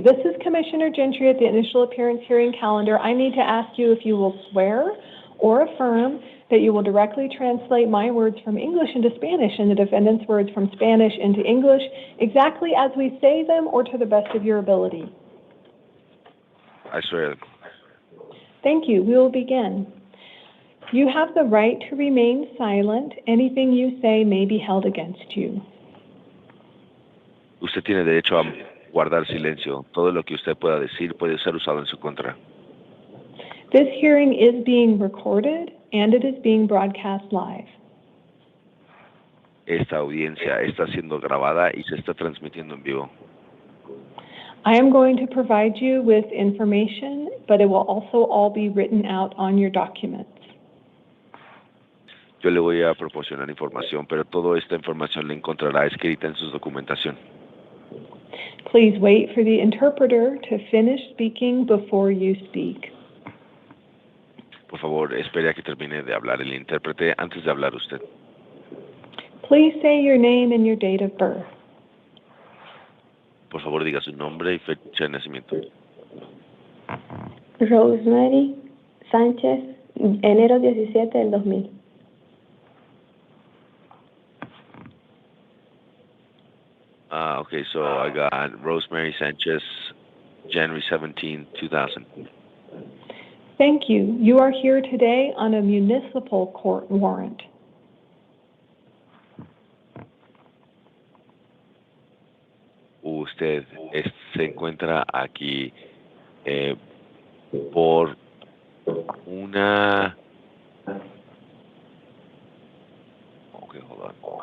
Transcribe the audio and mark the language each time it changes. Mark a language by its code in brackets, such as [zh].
[en] This is Commissioner Gentry at the initial appearance hearing calendar. I need to ask you if you will swear or affirm that you will directly translate my words from English into Spanish and the defendant's words from Spanish into English exactly as we say them or to the best of your ability. I swear. Thank you. We will begin. You have the right to remain silent. Anything you say may be held against you. [es] Usted tiene derecho a guardar silencio. Todo lo que usted pueda decir puede ser usado en su contra. [en] This hearing is being recorded and it is being broadcast live. [es] Esta audiencia está siendo grabada y se está transmitiendo en vivo. [en] I am going to provide you with information, but it will also all be written out on your documents. [es] Yo le voy a proporcionar información, pero toda esta información la encontrará escrita en su documentación. [en] Please wait for the interpreter to finish speaking before you speak. [es] Por favor, espere a que termine de hablar el intérprete antes de hablar usted. [en] Please say your name and your date of birth. [es] Por favor, diga su nombre y fecha de nacimiento. Rosemary Sánchez, enero 17 del 2000. [en] Okay, so I got Rosemary Sanchez, January 17, 2000. Thank you. You are here today on a municipal court warrant. [es] Usted se encuentra aquí por una... [en] Okay, hold on.